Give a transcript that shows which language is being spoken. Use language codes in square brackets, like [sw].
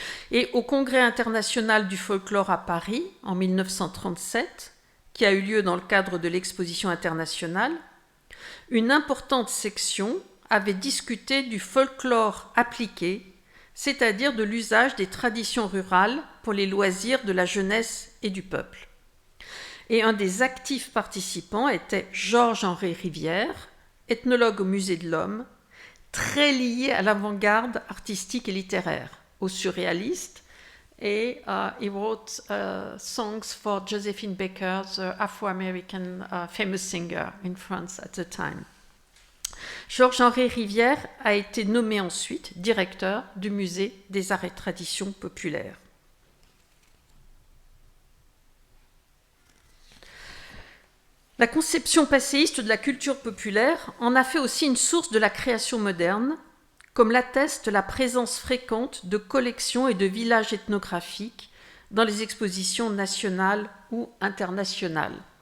[fr] Et au Congrès international du folklore à Paris, en 1937, qui a eu lieu dans le cadre de l'exposition internationale, une importante section avait discuté du folklore appliqué, c'est-à-dire de l'usage des traditions rurales pour les loisirs de la jeunesse et du peuple. Et un des actifs participants était Georges-Henri Rivière, ethnologue au Musée de l'Homme, très lié à l'avant-garde artistique et littéraire, aux surréalistes, [en] et he wrote songs for Josephine Baker, the Afro-American famous singer in France at the time. [fr] Georges-Henri Rivière a été nommé ensuite directeur du musée des arts et traditions populaires. La conception passéiste de la culture populaire en a fait aussi une source de la création moderne, comme l'atteste la présence fréquente de collections et de villages ethnographiques dans les expositions nationales ou internationales.